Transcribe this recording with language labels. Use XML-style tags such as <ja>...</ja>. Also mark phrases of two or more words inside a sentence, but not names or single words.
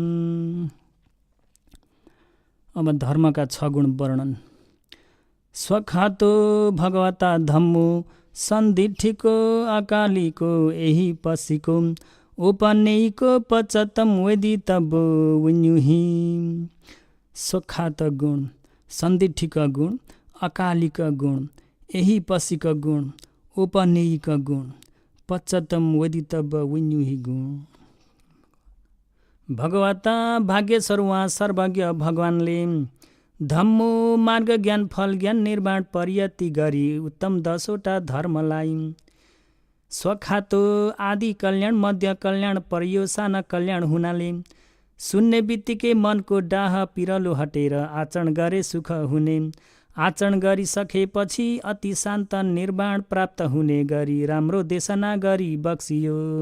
<ne>अब धर्मका 6 गुण वर्णन।</ne> <pi>स्वखातो भगवता धम्मो सन्दिठीको अकालीको यही पसीको उपनेयको पचतम वेदितब्बो विन्युहि। स्वखात गुण, सन्दिठीक गुण, अकालिक गुण, यही पसीक गुण, उपनेयिक गुण, पचतम वेदितब्ब विन्युहि गुण।</pi> <ne>भगवता भाग्येश्वर उहाँ सर्वज्ञ भगवानले धम्मो मार्ग ज्ञान फल ज्ञान निर्माण परियति गरी उत्तम 10वटा धर्मलाई स्वखातो आदि कल्याण मध्य कल्याण पर्योसान कल्याण हुनाले सुन्ने बित्तिकै मनको डाह पिरलो हटेर आचरण गरे सुख हुने, आचरण गरिसकेपछि अति शान्त निर्वाण प्राप्त हुने गरी राम्रो देशना गरी बक्सियो।</ne>